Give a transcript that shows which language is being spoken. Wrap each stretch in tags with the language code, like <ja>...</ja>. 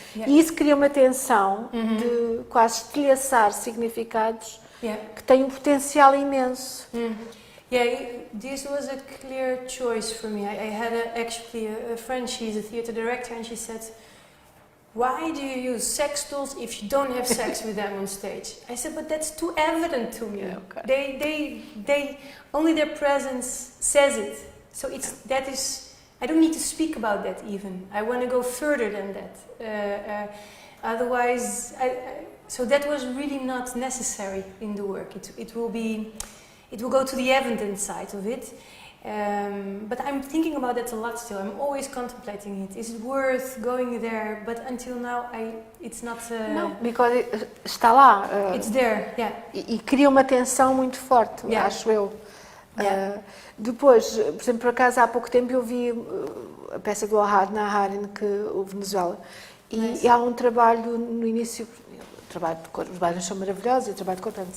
<pt>E isso cria uma tensão de quase estilhaçar significados que têm um potencial imenso.</pt> <en>This was a clear choice for me. I had actually a friend, she's a theatre director, and she said, why do you use sex dolls if you don't have sex with them on stage? I said, but that's too evident to me. Yeah, okay. They only their presence says it. So I don't need to speak about that even. I want to go further than that. Otherwise, so that was really not necessary in the work. It will go to the evident side of it. But I'm thinking about that a lot still. I'm always contemplating it. Is it worth going there? But until now, it's not.</en> <pt>Não,</pt> <en>because</en> <pt>está lá.</pt> <en>It's there, yeah.</en> <pt>E cria uma tensão muito forte,</pt> <en>Yeah.</en> <pt>acho eu.</pt> <en>Yeah.</en> <pt>Depois, por exemplo, por acaso há pouco tempo eu vi a peça do Ahad Naharin, que o Venezuela, e há um trabalho no início, o trabalho de corpo, os bailarins são maravilhosos, e o trabalho de corpo é muito</pt>